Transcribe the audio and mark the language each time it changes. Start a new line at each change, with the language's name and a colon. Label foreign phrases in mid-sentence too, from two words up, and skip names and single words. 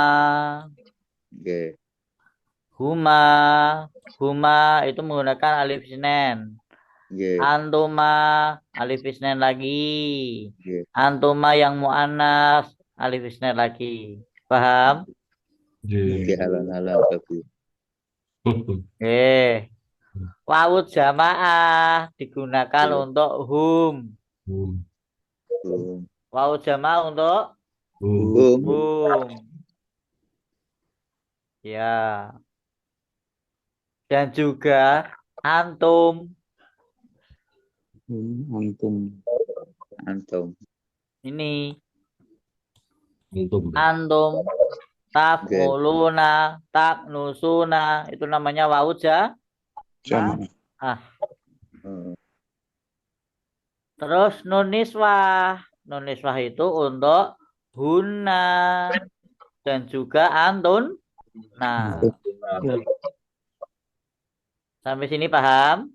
Javanese: Nggih.
Indonesian: Huma itu menggunakan
Arabic: alif isnen.
Javanese: Nggih,
Indonesian: Antuma
Arabic: alif isnain
Indonesian: lagi.
Javanese: nggih.
Indonesian: Antuma yang mu'annas
Arabic: alif isnain
Indonesian: lagi. Paham?
Javanese: Nggih, alon-alon bagus.
Indonesian: Eh,
Arabic: wawud jamaah
Indonesian: digunakan
Javanese: Nggih.
Indonesian: untuk hum. Hum.
Arabic: Wawud jamaah
Indonesian: untuk Hum. hum. Ya. Dan juga antum. Antum. Antum. Ini antum
Javanese: Nggih.
Arabic: taf'uluna, taknusuna,
Indonesian: itu namanya wawud Jamaah. Oh, Terus
Arabic: nun niswah. Nun niswah
Indonesian: itu untuk hunna dan juga antun. Nah, sampai sini paham?